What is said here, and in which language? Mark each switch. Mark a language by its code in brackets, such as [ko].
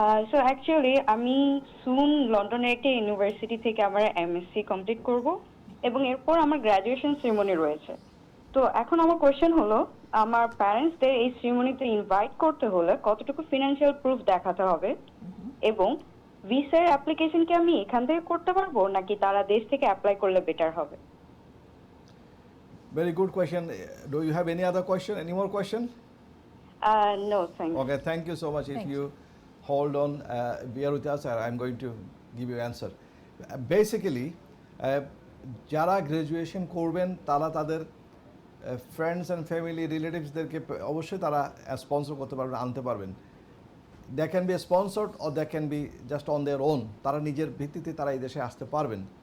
[bn] So actually আমি সুন লন্ডনের একটি ইউনিভার্সিটি থেকে আমার এমএসসি কমপ্লিট করব এবং এরপর আমার গ্র্যাজুয়েশন সেরেমনি রয়েছে। তো এখন আমার কোয়েশ্চেন হলো, আমার প্যারেন্টসদের এই সেরেমনিতে ইনভাইট করতে হলে কতটুকু ফিনান্সিয়াল প্রুফ দেখাতে হবে, এবং ভিসার অ্যাপ্লিকেশন কি আমি এখান থেকে করতে পারবো নাকি তারা দেশ থেকে অ্যাপ্লাই করলে বেটার হবে? [en] Very good question. Do you have any other question? Any more question? No, thank you. Okay, thank you so much. If Thank you hold on, bear with us, I'm going to give you answer. [bn] Basically, যারা graduation করবেন তারা তাদের friends and family রিলেটিভসদেরকে অবশ্যই তারা sponsor করতে পারবেন, আনতে পারবেন। [en] They can be sponsored or they can be just on their own. [bn] তারা নিজের ভিত্তিতে তারা এই দেশে আসতে পারবেন।